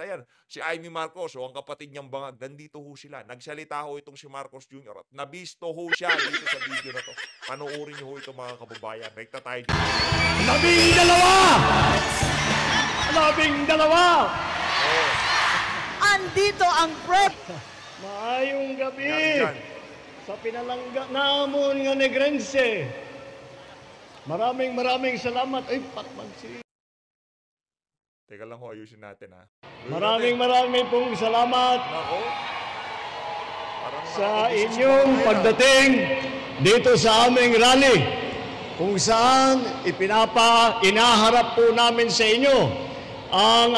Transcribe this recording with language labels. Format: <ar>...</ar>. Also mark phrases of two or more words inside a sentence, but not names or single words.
<tl>Ayan, si Amy Marcos ang kapatid niyang bangag. Nandito ho sila. Nagsalita ho itong si Marcos Jr. At nabisto ho siya dito sa video na to. Panoorin niyo ho ito mga kababayan. Rekta tayo dito. 12! Andito ang prep.</tl> <hil>Maayong gabi</hil> <tl>Yan.</tl> <hil>sa pinalangga namon nga Negrense.</hil> <tl>Maraming salamat. Ay, pakmansi. Teka lang ho, ayusin natin ha. Maraming pong salamat Nako. sa inyong pagdating dito sa aming rally kung saan inaharap po namin sa inyo ang</tl>